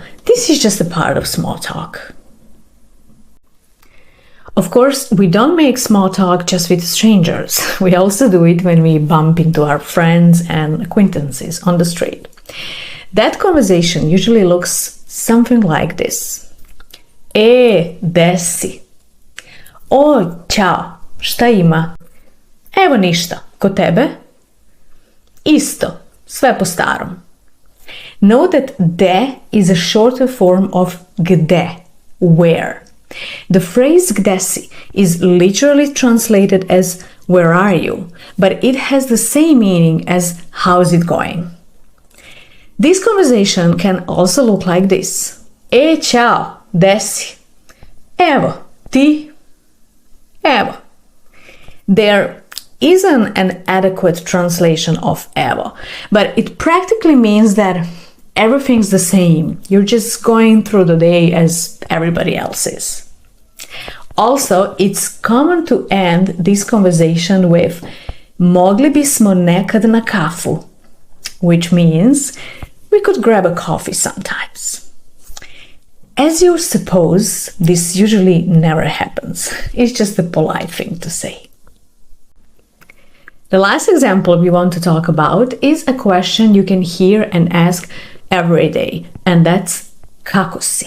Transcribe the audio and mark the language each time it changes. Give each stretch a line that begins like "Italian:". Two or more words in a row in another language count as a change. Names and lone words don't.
English: This is just a part of small talk. Of course, we don't make small talk just with strangers. We also do it when we bump into our friends and acquaintances on the street. That conversation usually looks something like this.
Serbian: Gde si? O, ćao, šta ima? Evo ništa, kod tebe? Isto, sve po starom.
English: Note that de is a shorter form of gde, where. The phrase
Serbian: gde si
English: is literally translated as where are you, but it has the same meaning as how's it going. This conversation can also look like this.
Serbian: Ćao, gde si? Evo, ti? Evo.
English: There isn't an adequate translation of evo, but it practically means that everything's the same. You're just going through the day as everybody else is. Also, it's common to end this conversation with
Serbian: mogli bismo nekad na kafu,
English: which means we could grab a coffee sometimes. As you suppose, this usually never happens. It's just a polite thing to say. The last example we want to talk about is a question you can hear and ask every day, and that's
Serbian: kako si.